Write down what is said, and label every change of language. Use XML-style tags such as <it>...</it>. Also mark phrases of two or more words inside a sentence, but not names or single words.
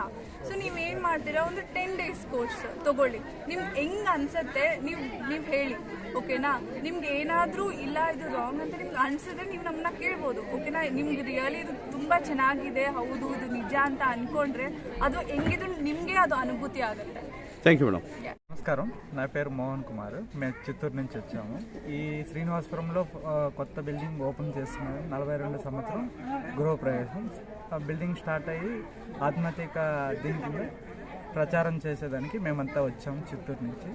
<kn>ಸೊ ನೀವೇನು ಮಾಡ್ತೀರಾ, ಒಂದು 10</kn> <en>days course</en> <kn>ತೊಗೊಳ್ಳಿ. ನಿಮ್ಗೆ ಹೆಂಗೆ ಅನ್ಸುತ್ತೆ ನೀವು ಹೇಳಿ, ಓಕೆನಾ? ನಿಮ್ಗೆ ಏನಾದರೂ ಇಲ್ಲ ಇದು ರಾಂಗ್ ಅಂತ ನಿಮ್ಗೆ ಅನಿಸಿದ್ರೆ ನೀವು ನಮ್ಮನ್ನ ಕೇಳ್ಬೋದು, ಓಕೆನಾ? ನಿಮ್ಗೆ ರಿಯಲಿ ಇದು ತುಂಬ ಚೆನ್ನಾಗಿದೆ, ಹೌದು ಇದು ನಿಜ ಅಂತ ಅಂದ್ಕೊಂಡ್ರೆ ಅದು ಹೆಂಗಿದ್ರು ನಿಮ್ಗೆ ಅದಿ ಅನುಭೂತಿ ಆಗುತ್ತೆ.</kn> <en>Thank you madam.</en> <te>నమస్కారం, నా పేరు మోహన్ కుమార్. మేము చిత్తూరు నుంచి వచ్చాము. ఈ శ్రీనివాసపురంలో కొత్త</te> <en>building open</en> <te>చేస్తున్నారు. 42 సంవత్సరం గృహప్రవేశం. ఆ</te> <en>building start</en> <te>అయ్యి ఆధ్యాత్మిక దీని కింద ప్రచారం చేసేదానికి మేమంతా వచ్చాము చిత్తూరు నుంచి.</te>